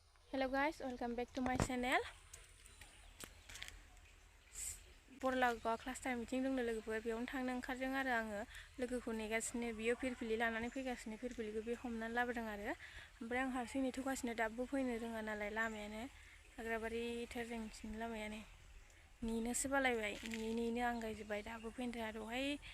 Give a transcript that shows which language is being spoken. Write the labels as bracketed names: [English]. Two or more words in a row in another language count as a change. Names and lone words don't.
[English] Hello guys, welcome back to my channel. [Bodo] Borlawgawao [English] class time meeting [Bodo] दंनो लोगोफोर बेयावनो थांनो ओंखारदों आरो आङो लोगोखौ नेगासिनो बियो फिरफिलि लानानै फैगासिनो फिरफिलिखौ बे हमनानै लाबोदों आरो ओमफ्राय आं हारसिं नेथ'गासिनो दाबो फैनो रोङा नालाय लामायानो हाग्राबारिथार जोंनिथिं लामायानो नेनोसो बालायबाय नेनो आंगायजोब्बाय दाबो फैनो रोङा दहाय